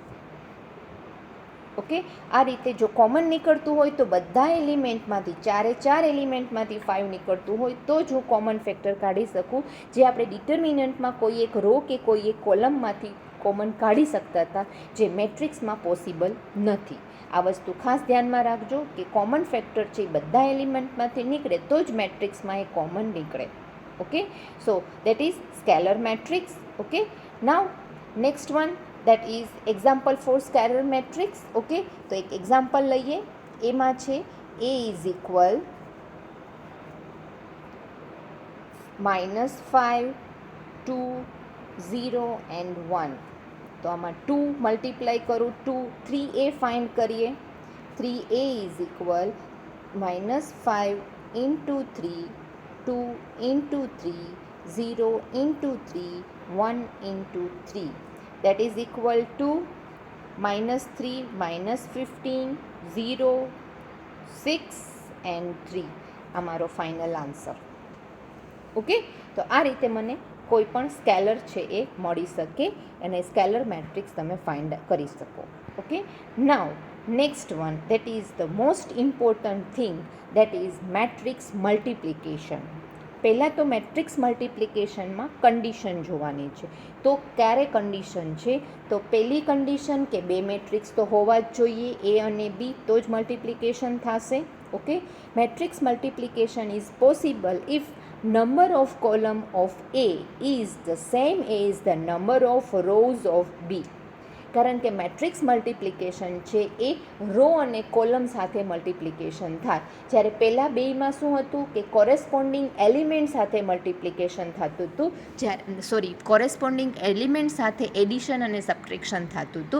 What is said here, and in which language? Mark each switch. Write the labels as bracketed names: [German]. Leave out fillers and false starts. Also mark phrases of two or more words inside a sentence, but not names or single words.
[Gujarati] ઓકે, આ રીતે જો કોમન નીકળતું હોય તો બધા એલિમેન્ટમાંથી ચારે ચાર એલિમેન્ટમાંથી 5 નીકળતું હોય તો જ હું [English] common factor [Gujarati] કાઢી શકું, જે આપણે ડિટર્મિનન્ટમાં કોઈ એક રો કે કોઈ એક કોલમમાંથી કોમન કાઢી શકતા હતા, જે મેટ્રિક્સમાં પોસિબલ નથી. આ વસ્તુ ખાસ ધ્યાનમાં રાખજો કે [English] common factor [Gujarati] છે એ બધા એલિમેન્ટમાંથી નીકળે તો જ મેટ્રિક્સમાં એ કોમન નીકળે. [English] OK, so that is scalar matrix. OK, now next one, that is example for scalar matrix. [Gujarati] ઓકે, તો એક એક્ઝામ્પલ લઈએ. એમાં છે [English] a is equal -5 2 0 and 1. [Gujarati] તો આમાં 2 મલ્ટીપ્લાય કરું 2 3a ફાઇન્ડ કરીએ. [English] 3a is equal -5 into 3 2 into 3 0 into 3 1 into 3. That is equal to -3 -15 0 6 and 3. [Gujarati] આ મારો [English] final answer. [Gujarati] ઓકે, તો આ રીતે મને કોઈ પણ સ્કેલર છે એ મળી શકે અને [English] scalar matrix [Gujarati] તમે ફાઇન્ડ કરી શકો. [English] OK, now next one, that is the most important thing, that is matrix multiplication. [Gujarati] પહેલાં તો [English] matrix multiplicationમાં [Gujarati] કન્ડિશન જોવાની છે. તો ક્યારે કન્ડિશન છે? તો પહેલી કન્ડિશન કે બે મેટ્રિક્સ તો હોવા જ જોઈએ, એ અને બી, તો જ મલ્ટિપ્લિકેશન થશે. [English] OK, matrix multiplication is possible if number of column of A is the same as the number of rows of B. [Gujarati] કારણ કે [English] matrix multiplication [Gujarati] છે એ રો અને કોલમ સાથે મલ્ટિપ્લિકેશન થાય. જ્યારે પહેલાં બેમાં શું હતું કે [English] corresponding element [Gujarati] સાથે મલ્ટિપ્લિકેશન થતું હતું, [English] corresponding element [Gujarati] સાથે એડિશન અને સબટ્રેક્શન થતું હતું.